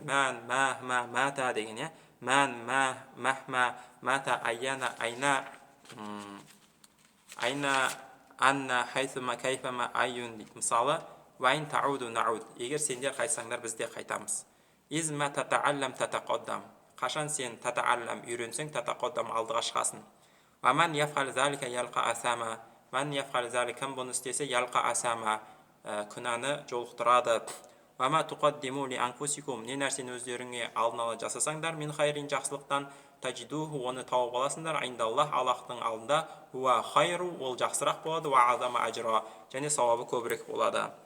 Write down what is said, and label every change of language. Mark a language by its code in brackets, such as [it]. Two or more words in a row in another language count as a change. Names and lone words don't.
[ar] من مهما متى деген, من مهما متى أيان أين أنى حيثما كيفما أي дейді. Мысалы, وإن تعودوا نعد. [kk] Егер сендер қайтсаңдар, біз де қайтамыз. [ar] إذا تتعلم تتقدم. [kk] Қашан сен татааллам үйренсең, татақоддам алдыға шығасың. [ar] ومن يفعل ذلك يلق أثاما. من يفعل ذلك, [kk] кім бұны істесе, [ar] يلق أثاما, [kk] күнәні жолықтырады. [ar] وما تقدموا لأنفسكم, [kk] не нәрсені өздеріңе алдын ала жасасаңдар, [ar] من خير [kk] жақсылықтан, таджидуху, оны тауып аласыңдар, айндаллах, Аллахтың алдында, [ar] و خير, [kk] ол жақсырақ болады, [ar] وأعظم أجرا, [kk] және сауабы көбірек болады.